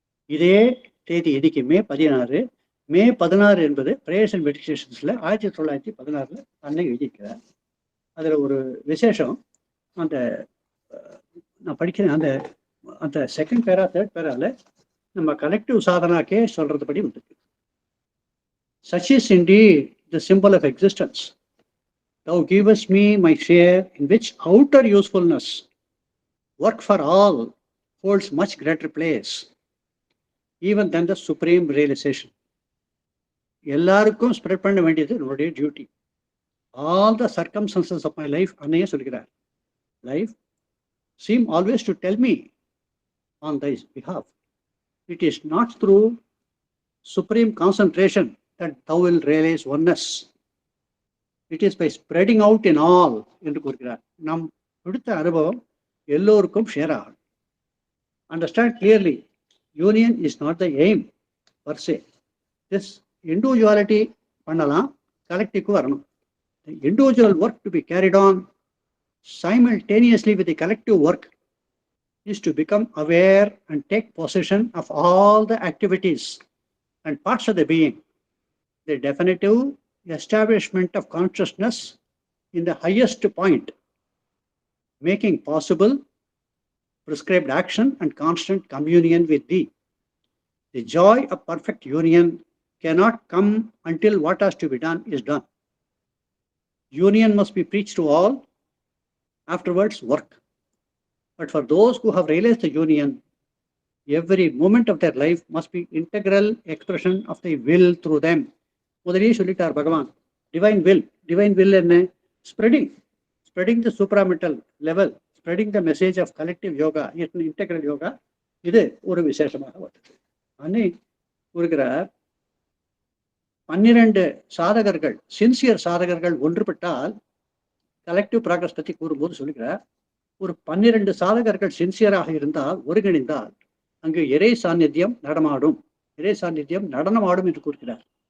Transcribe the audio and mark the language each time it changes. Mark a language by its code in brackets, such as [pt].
[ta] இதே தேதி இன்னைக்கு மே 16 என்பது பிரேயர்ஸ் அண்ட் மெடிடேஷன்ஸ்ல 1916 அன்னை எழுதியிருக்கிறார். அதுல ஒரு விசேஷம், அந்த நான் படிக்கிறேன், அந்த அந்த செகண்ட் பேரா தேர்ட் பேரால நம்ம கலெக்டிவ் சாதனாக்கே சொல்றதுபடி வந்துருக்கு. [en] Such is indeed the symbol of existence. Thou givest me my share in which outer usefulness, work for all, holds much greater place, even than the supreme realization. [ta] எல்லாருக்கும் spread பண்ண வேண்டியது நம்மளுடைய duty. [en] all the circumstances of my life [ta] அன்னையே சொல்கிறார். [en] Life seem always to tell me on thy behalf. It is not through supreme concentration that thou will realize oneness. It is by spreading out in all [ta] என்று கூறுகிறார். நம் எடுத்த அனுபவம் எல்லோருக்கும் share ஆகும். [en] Understand clearly, union is not the aim per se. This individuality [ta] பண்ணலாம், கலெக்டிவ்க்கு வரணும். [en] The individual work to be carried on simultaneously with the collective work is to become aware and take possession of all the activities and parts of the being. The definitive establishment of consciousness in the highest point, making possible prescribed action and constant communion with thee. The joy of perfect union cannot come until what has to be done is done. Union must be preached to all, afterwards work. But for those who have realized the union, every moment of their life must be integral expression of the will through them. [ta] முதலியே சொல்லிட்டார் பகவான். Divine will என்ன? [en] Spreading the supramental level, spreading the message of collective yoga, integral yoga. [ta] இது ஒரு விசேஷமாக வருது. அன்னை கூறுகிறார், 12 சாதகர்கள், sincere சாதகர்கள் ஒன்றுபட்டால், collective progress பற்றி கூறும்போது சொல்லுகிறார், ஒரு 12 சாதகர்கள் சின்சியராக இருந்தால், ஒருங்கிணைந்தால், அங்கு இறை சாநித்தியம் நடனமாடும் என்று கூறுகிறார்.